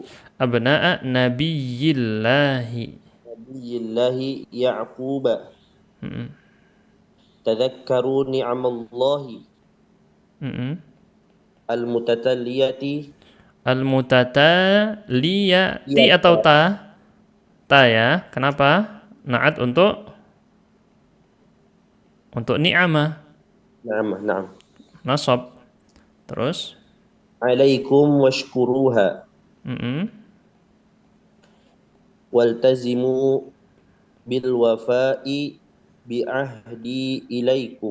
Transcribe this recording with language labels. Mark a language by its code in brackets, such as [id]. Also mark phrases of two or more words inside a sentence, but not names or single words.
[ar] أبناء نبي الله يعقوب تذكروا نعم الله المتتالية [id] Al-mutataliyati atau ta? Ta ya. Kenapa? Na'at untuk Untuk ni'amah, [ar] نعم نعم [id] nasab. Terus, [ar] عليكم واشكروها mm-mm, والتزموا بالوفاء بعهدي إليكم